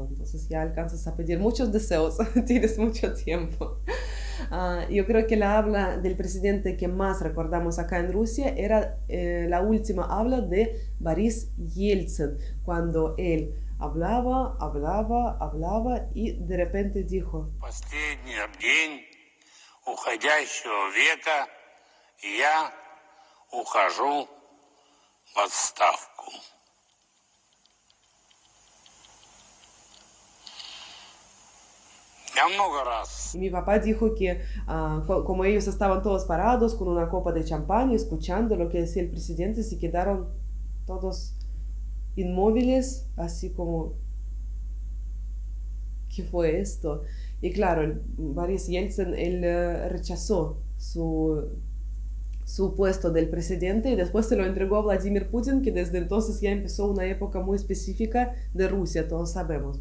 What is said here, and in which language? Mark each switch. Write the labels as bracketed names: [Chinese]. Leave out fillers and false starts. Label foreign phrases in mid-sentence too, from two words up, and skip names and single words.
[Spanish] Entonces ya alcanzas a pedir muchos deseos, tienes mucho tiempo. Yo creo que la habla del presidente que más recordamos acá en Rusia era la última habla de Boris Yeltsin, cuando él hablaba y de repente dijo: [Russian] Последний день уходящего века я ухожу в отставку. Я много раз. [Spanish] Y mi papá dijo que como ellos estaban todos parados con una copa de champán y escuchando lo que decía el presidente, se quedaron todos inmóviles, así como, ¿qué fue esto? Y claro, Boris Yeltsin, él rechazó su su puesto del presidente y después se lo entregó a Vladimir Putin, que desde entonces ya empezó una época muy específica de Rusia, todos sabemos.